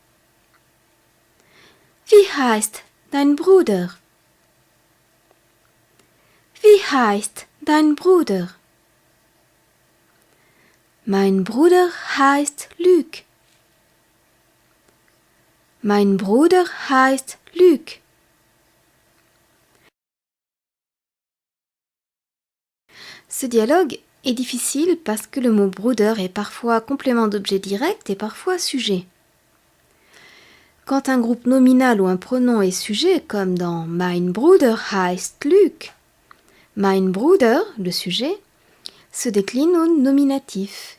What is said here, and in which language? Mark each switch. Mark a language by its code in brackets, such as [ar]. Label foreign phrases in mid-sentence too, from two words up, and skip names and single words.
[de] Wie heißt dein Bruder? Wie heißt dein Bruder? Mein Bruder heißt Luc. Mein Bruder heißt Luc. [fr] Ce dialogue est difficile parce que le mot Bruder est parfois complément d'objet direct et parfois sujet. Quand un groupe nominal ou un pronom est sujet, comme dans [de] Mein Bruder heißt Luc, Mein Bruder, [fr] le sujet, se décline au nominatif.